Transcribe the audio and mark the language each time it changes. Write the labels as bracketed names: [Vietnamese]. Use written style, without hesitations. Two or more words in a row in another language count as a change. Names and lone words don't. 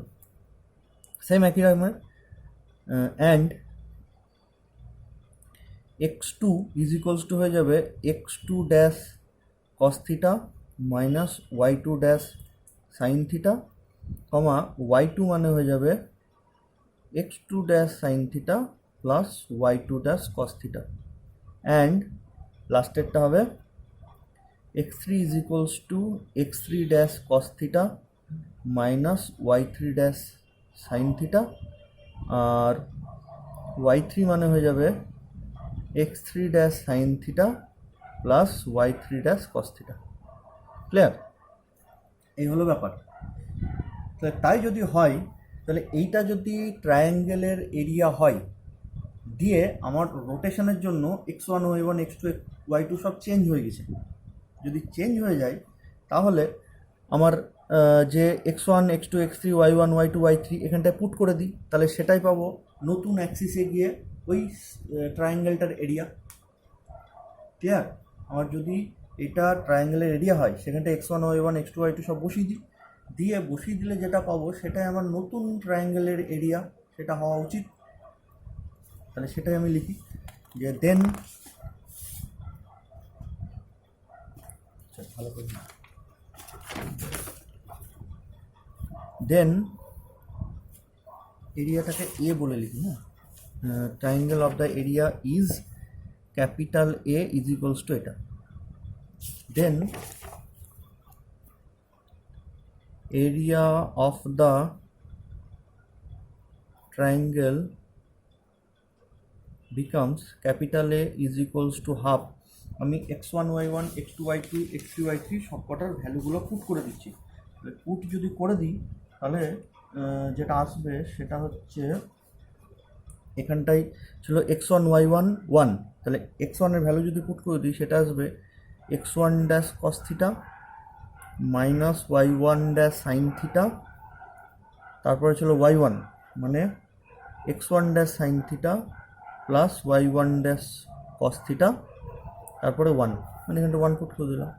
[Bangla] সেম একই রকমের। [English] and x2 is equals to [Bangla] হয়ে যাবে [English] x2 dash cos theta minus y2 dash sin theta, comma y2 [Bangla] মানে হয়ে যাবে [English] x2 dash sin theta plus y2 dash cos theta and [Bangla] লাস্টেরটা হবে [English] x3 is equals to x3 dash cos theta minus y3 dash sin theta আর y3 [Bangla] মানে হয়ে যাবে [English] x3 dash sin theta প্লাস y3 dash cos theta। [Bangla] ক্লিয়ার? এই হলো ব্যাপার। তাই যদি হয় তাহলে এইটা যদি ট্রায়াঙ্গেলের এরিয়া হয় দিয়ে আমার রোটেশনের জন্য x1 y1 x2 y2 সব চেঞ্জ হয়ে গেছে, যদি চেঞ্জ হয়ে যায় তাহলে আমার যে x1 x2 x3 y1 y2 y3 এখানটায় পুট করে দিই, তাহলে সেটাই পাবো নতুন অ্যাক্সিসে গিয়ে ওই ট্রায়াঙ্গেলটার এরিয়া। ক্লিয়ার? আমার যদি এটা ট্রায়াঙ্গেলের এরিয়া হয় সেখানটা x1 y1 x2 y2 সব বসিয়ে দিলে যেটা পাবো সেটাই আমার নতুন ট্রায়াঙ্গেলের এরিয়া, সেটা হওয়া উচিত। তাহলে সেটাই আমি লিখি যে দেন ভালো করে দেন এরিয়াটাকে এ বলে লিখি না, [English] triangle of the area is capital A is equals to [Bangla] এটা। [English] দেন area of the triangle becomes capital A is equals to half। [Bangla] আমি x1 y1 x2 y2 x3 y3 সব কটার ভ্যালুগুলো পুট করে দিচ্ছি। পুট যদি করে দিই তাহলে যেটা আসবে সেটা হচ্ছে এখানটাই ছিল x1 y1 1, তাহলে x1 এর ভ্যালু যদি পুট করে দিই সেটা আসবে [English] x1 dash cos theta [Bangla] মাইনাস [English] y1 dash sin theta, [Bangla] তারপরে ছিল y1 মানে [English] x1 dash sin theta [Bangla] প্লাস [English] y1 dash cos theta, [Bangla] তারপরে 1 মানে এখানটা 1 পুট করে দিলাম।